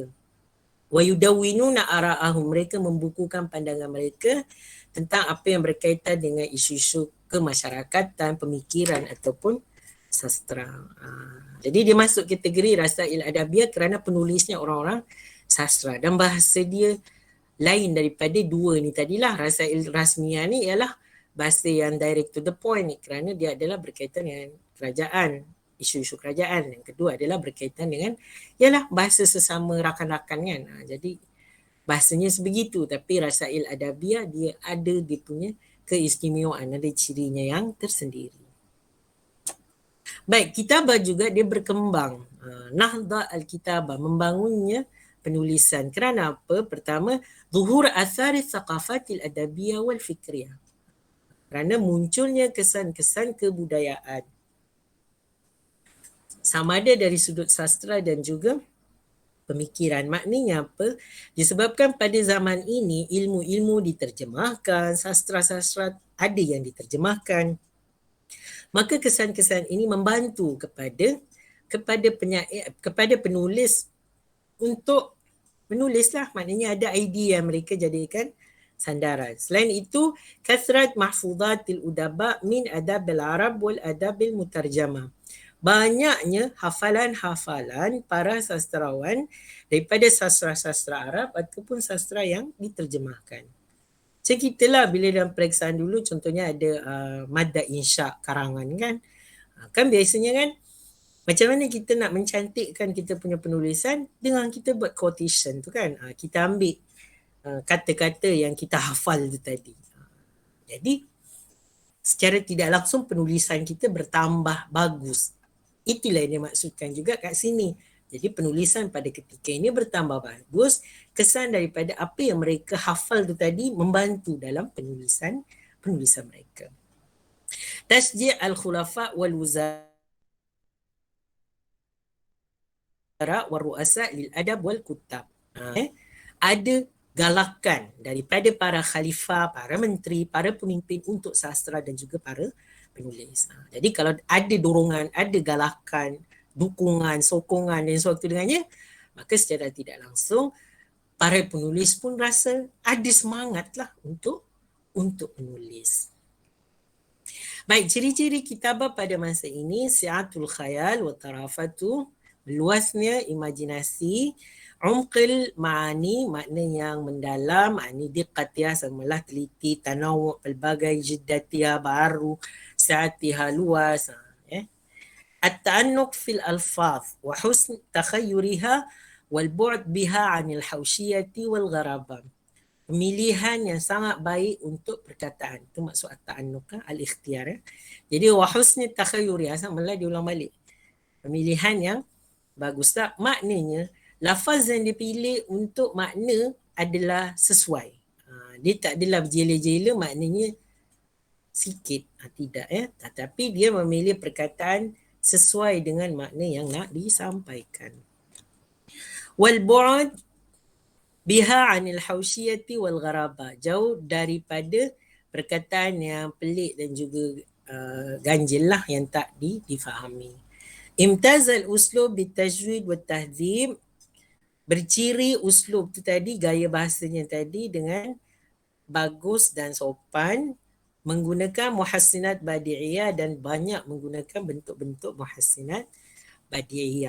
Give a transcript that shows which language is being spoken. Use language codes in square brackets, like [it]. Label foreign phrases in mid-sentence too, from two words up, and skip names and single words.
[ar] ويدونون آراءهم. [ms] Mereka membukukan pandangan mereka tentang apa yang berkaitan dengan isu-isu kemasyarakatan, pemikiran ataupun sastra. Jadi dia masuk kategori [ar] رسائل أدبية [ms] kerana penulisnya orang-orang sastra dan bahasa dia lain daripada dua ni tadilah. [ar] رسائل رسمية [ms] ni ialah bahasa yang [en] direct to the point [ms] ni kerana dia adalah berkaitan dengan kerajaan, isu-isu kerajaan. Yang kedua adalah berkaitan dengan ialah bahasa sesama rakan-rakan kan. Jadi bahasanya sebegitu, tapi [ar] رسائل أدبية [ms] dia ada dia punya keistimewaan, ada cirinya yang tersendiri. Baik, kitabah juga dia berkembang. [ar] نهضة الكتابة, [ms] membangunnya penulisan. Kerana apa? Pertama, [ar] ظهور أثر الثقافة الأدبية والفكرية. [ms] Kerana munculnya kesan-kesan kebudayaan. Sama ada dari sudut sastra dan juga pemikiran. Maknanya apa? Disebabkan pada zaman ini ilmu-ilmu diterjemahkan, sastra-sastra ada yang diterjemahkan. Maka kesan-kesan ini membantu kepada penulis untuk menulislah. Maknanya ada idea yang mereka jadikan sandaran. Selain itu, [ar] كثرة محفوظات الأدباء من أدب العرب والأدب المترجم. [ms] Banyaknya hafalan-hafalan para sastrawan daripada sastra-sastra Arab ataupun sastra yang diterjemahkan. Macam kita lah bila dalam periksaan dulu contohnya ada [ar] مادة إنشاء [ms] karangan kan. Kan biasanya kan macam mana kita nak mencantikkan kita punya penulisan dengan kita buat quotation tu kan. Kita ambil kata-kata yang kita hafal tu tadi. Jadi secara tidak langsung penulisan kita bertambah bagus. Itulah yang dimaksudkan juga kat sini. Jadi penulisan pada ketika ini bertambah bagus. Kesan daripada apa yang mereka hafal tu tadi membantu dalam penulisan mereka. [ar] تشجيع الخلفاء والوزراء والرؤساء للأدب والكتاب. [ms] Ada galakan daripada para khalifah, para menteri, para pemimpin untuk sastra dan juga para penulis. Jadi kalau ada dorongan, ada galakan, dukungan, sokongan dan sewaktu dengannya, maka secara tidak langsung para penulis pun rasa ada semangatlah untuk menulis. Baik, ciri-ciri kitabah pada masa ini [ar] سعة الخيال وطرافته, [ms] luasnya imajinasi, [ar] عمق المعاني, [ms] makna yang mendalam, [ar] معان دقيقة, [ms] samalah teliti, tanawu' pelbagai jiddatiyah, baru, sa'atiyah luas. [ar] التأنق في الألفاظ وحسن تخيرها والبعد بها عن الحوشية والغرابة. [ms] pemilihan yang sangat baik untuk perkataan. Itu maksud [ar] التأنق، الاختيار. [ms] Jadi [ar] وحسن تخير, [ms] malah diulang balik. Pemilihan yang bagus. Tak? Maknanya lafaz yang dipilih untuk makna adalah sesuai. Dia tak adalah berjela-jela, maknanya sikit. Tidak ya. Tetapi dia memilih perkataan sesuai dengan makna yang nak disampaikan. [ar] والبعد بها عن الحوشية والغرابة. [ms] Jauh daripada perkataan yang pelik dan juga ganjil lah yang tak difahami. [ar] امتاز الأسلوب بالتجويد والتهذيب. [ms] Berciri uslub tu tadi, gaya bahasanya tadi dengan bagus dan sopan, menggunakan [ar] محسنات بديعية [ms] dan banyak menggunakan bentuk-bentuk [ar] محسنات بديعية.